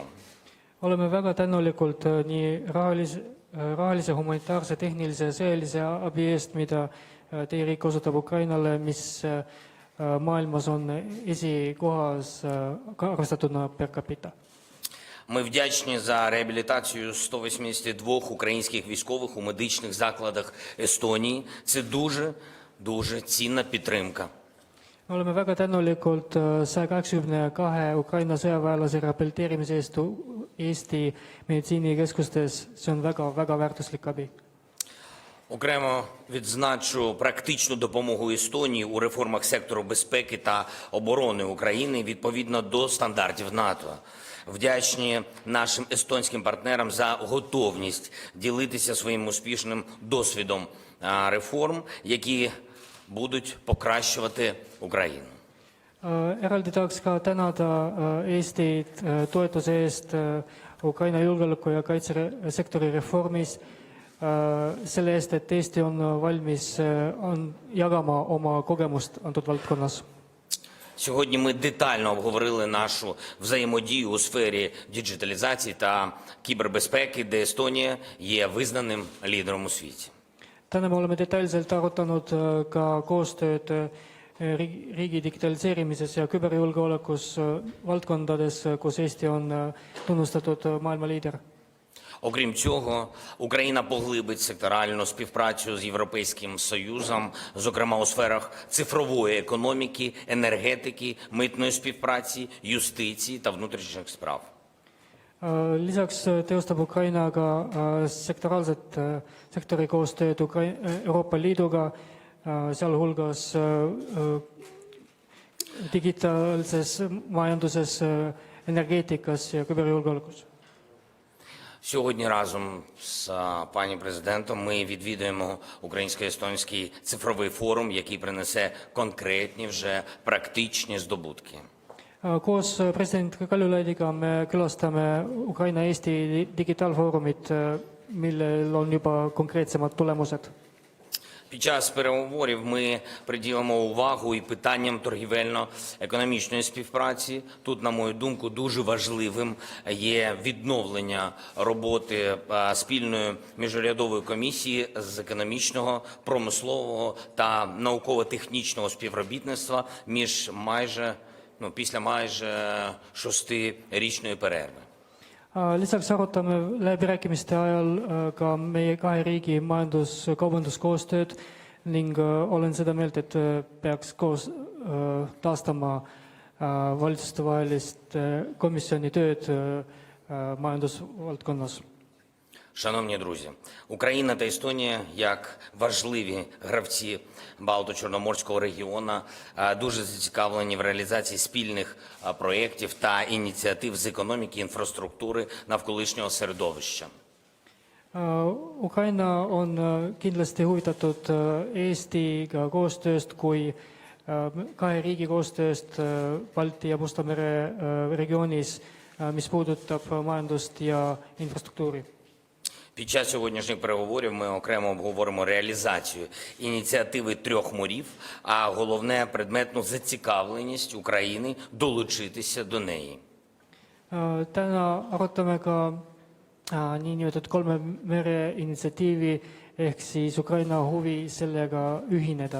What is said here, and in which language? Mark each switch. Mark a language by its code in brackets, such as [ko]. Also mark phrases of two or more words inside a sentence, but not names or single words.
[et] Oleme väga tänulikud nii rahalise, humanitaarse, tehnilise ja sõjalise abi eest, mida teie riik osutab Ukrainale, mis maailmas on esikohas arvestatuna [la] per capita. [uk] Ми вдячні за реабілітацію 182 українських військових у медичних закладах Естонії. Це дуже цінна підтримка. [et] Me oleme väga tänulikud 182 Ukraina sõjaväelase rehabiliteerimise eest Eesti meditsiinikeskustes. See on väga väärtuslik abi. [uk] Окремо відзначу практичну допомогу Естонії у реформах сектору безпеки та оборони України відповідно до стандартів НАТО. Вдячні нашим естонським партнерам за готовність ділитися своїм успішним досвідом реформ, які будуть покращувати Україну. [et] Eraldi tahaks ka tänada Eestit toetuse eest Ukraina julgeoleku ja kaitsesektori reformis, selle eest, et Eesti on valmis jagama oma kogemust antud valdkonnas. [uk] Сьогодні ми детально обговорили нашу взаємодію у сфері діджиталізації та кібербезпеки, де Естонія є визнаним лідером у світі. [et] Täna me oleme detailselt arutanud ka koostööd riigi digitaliseerimises ja küberjulgeolekus valdkondades, kus Eesti on tunnustatud maailma liider. [uk] Окрім цього, Україна поглибить секторальну співпрацю з Європейським Союзом, зокрема у сферах цифрової економіки, енергетики, митної співпраці, юстиції та внутрішніх справ. [et] Lisaks teostab Ukrainaga sektoraalset sektori koostööd Euroopa Liiduga, sealhulgas digitaalses majanduses, energeetikas ja küberjulgeolekus. [uk] Сьогодні разом з пані президентом ми відвідуємо Українсько-естонський цифровий форум, який принесе конкретні вже практичні здобутки. [et] Koos president Kaljulaidiga me külastame Ukraina-Eesti digitaalfoorumit, millel on juba konkreetsemad tulemused. [uk] Під час переговорів ми приділимо увагу і питанням торгівельно-економічної співпраці. Тут, на мою думку, дуже важливим є відновлення роботи спільної міжурядової комісії з економічного, промислового та науково-технічного співробітництва після майже 6-річної перерви. [et] Lisaks arutame läbirääkimiste ajal ka meie kahe riigi kaubanduskoostööd ning olen seda meelt, et peaks koos taastama valitsustevahelist komisjoni tööd majandusvaldkonnas. [uk] Шановні друзі, Україна та Естонія, як важливі гравці Балто-Чорноморського регіону, дуже зацікавлені в реалізації спільних проєктів та ініціатив з економіки, інфраструктури, навколишнього середовища. [et] Ukraina on kindlasti huvitatud Eestiga koostööst kui kahe riigi koostööst Balti ja Musta mere regioonis, mis puudutab majandust ja infrastruktuuri. [uk] Під час сьогоднішніх переговорів ми окремо обговоримо реалізацію ініціативи трьох морів, а головне – предметну зацікавленість України долучитися до неї. [et] Täna arutame ka niinimetatud kolme mere initsiatiivi ehk siis Ukraina huvi sellega ühineda.